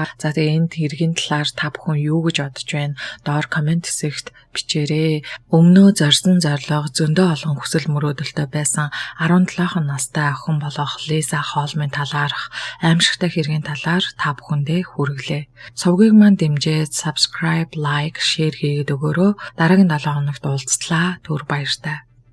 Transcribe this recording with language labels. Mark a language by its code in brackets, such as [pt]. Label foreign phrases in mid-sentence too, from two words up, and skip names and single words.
[mn] За тэгээд энэ хэргийн талаар та бүхэн юу гэж бодож байна? Доор комент хэсэгт бичээрэй. Өмнөө зорьсон зорилго зөндөө олон хүсэл мөрөөдөлтэй байсан 17 настай охин болох Лиза Холмын талаарх аимшигтай хэргийн талаар та бүхэндээ хүргэлээ. Сувгийг маань дэмжиж [en] subscribe, like, share [mn] хийгээд өгөөрэй. Дараагийн 7 хоногт уулзлаа. Түр баяртай.